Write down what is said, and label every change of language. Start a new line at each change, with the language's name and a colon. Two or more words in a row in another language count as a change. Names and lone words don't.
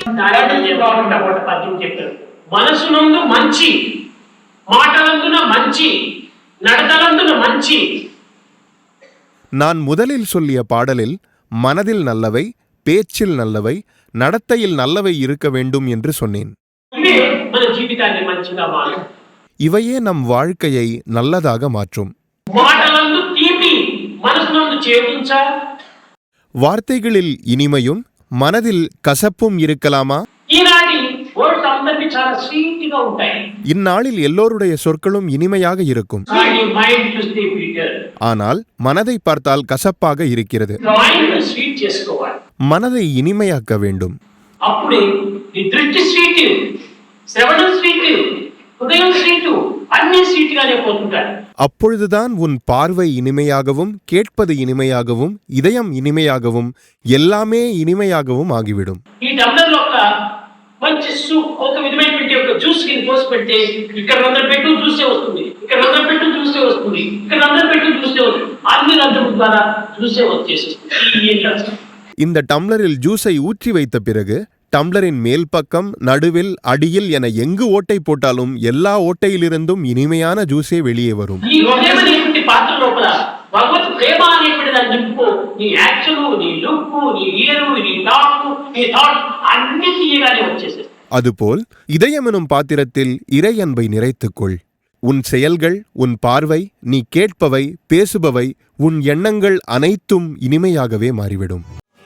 Telugu: బాగుంటా పద్యం చెప్పారు. మనసునందు మంచి, మాటలందున మంచి, நடதலந்துன మంచి.
Tamil: நான் முதலில் சொல்லிய பாடலில் மனதில் நல்லவை, பேச்சில் நல்லவை, நடத்தையில் நல்லவை இருக்க வேண்டும் என்று சொன்னேன்.
Telugu: మన జీవితాన్ని మంచిగా మారుస్తుంది.
Tamil: இவையே நம் வாழ்க்கையை நல்லதாக மாற்றும்.
Telugu: మాటలందు తీపి, మనసునందు చేదుంచ.
Tamil: வார்த்தைகளில் இனிமையும் மனதில் கசப்பும் இருக்கலாமா?
Telugu: ఈనాటి వర్డ్స్ అందరికీ చాలా స్వీట్ గా ఉంటాయి.
Tamil: இந்நாளில் எல்லோருடைய சொற்களும் இனிமையாக இருக்கும்.
Telugu: మైండ్ చూస్తే పీటర్.
Tamil: ஆனால் மனதை பார்த்தால் கசப்பாக இருக்கிறது.
Telugu: మైండ్ స్వీట్ చేసుకోవాలి.
Tamil: மனதை இனிமையாக்க வேண்டும்.
Telugu: అప్పుడే నీ దృష్టి స్వీట్, శ్రవణం స్వీట్, హృదయం స్వీట్, అన్ని స్వీట్ గానే పోతుంటాయి.
Tamil: அப்பொழுதுதான் உன் பார்வை இனிமையாகவும், கேட்பது இனிமையாகவும், இதயம் இனிமையாகவும், எல்லாமே இனிமையாகவும் ஆகிவிடும்.
Telugu: ఈ టంబ్లర్ లో మంచి సూప్, ఒక విధమైనటువంటి ఒక జ్యూస్ కింద పోసి పెడితే ఇక్కడ రంధ్రం పెట్టు జ్యూసే వస్తుంది, ఇక్కడ రంధ్రం పెట్టు జ్యూసే వస్తుంది, ఇక్కడ రంధ్రం పెట్టు జ్యూసే వస్తుంది, అన్ని రంధ్రముల ద్వారా జ్యూసే వచ్చేస్తుంది.
Tamil: இந்த டம்ளரில் ஜூஸை ஊற்றி வைத்த பிறகு டம்ளரின் மேல் பக்கம், நடுவில், அடியில் என எங்கு ஓட்டை போட்டாலும் எல்லா ஓட்டையிலிருந்தும் இனிமையான ஜூஸே வெளியே வரும்.
Telugu: ఈ హృదయమైనటువంటి పాత్ర లోపల భగవత్ ప్రేమ అనేటువంటి దాన్ని నింపుకో. నీ యాక్షన్, నీ లుక్, నీ ఇయర్, నీ టాక్, నీ థాట్ అన్ని తీయగానే వచ్చేసేస్తాయి.
Tamil: அதுபோல் இதயம் எனும் பாத்திரத்தில் இறை அன்பை நிறைத்துக்கொள். உன் செயல்கள், உன் பார்வை, நீ கேட்பவை, பேசுபவை, உன் எண்ணங்கள் அனைத்தும் இனிமையாகவே மாறிவிடும்.